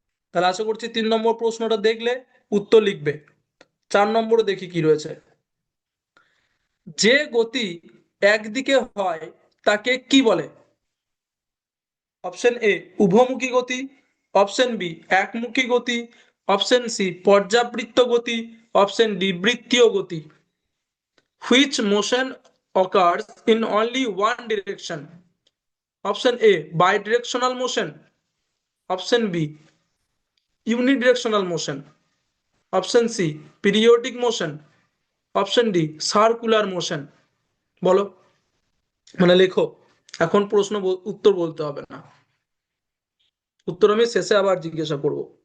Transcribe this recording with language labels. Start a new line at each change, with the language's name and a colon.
Bangla: তাহলে আশা করছি 3 নম্বর প্রশ্নটা দেখলে উত্তর লিখবে। 4 নম্বরে দেখি কি রয়েছে, যে গতি একদিকে হয় তাকে কি বলে? অপশন এ উভমুখী গতি, অপশন বি একমুখী গতি, অপশন সি পর্যাবৃত্ত গতি, অপশন ডি বৃত্তীয় গতি।
English: Which motion occurs in only one direction? Option A bidirectional motion, option B unidirectional motion, option C periodic motion, option D circular motion.
Bangla: বলো, মানে লেখো, এখন প্রশ্ন উত্তর বলতে হবে না, উত্তর আমি শেষে আবার জিজ্ঞাসা করব।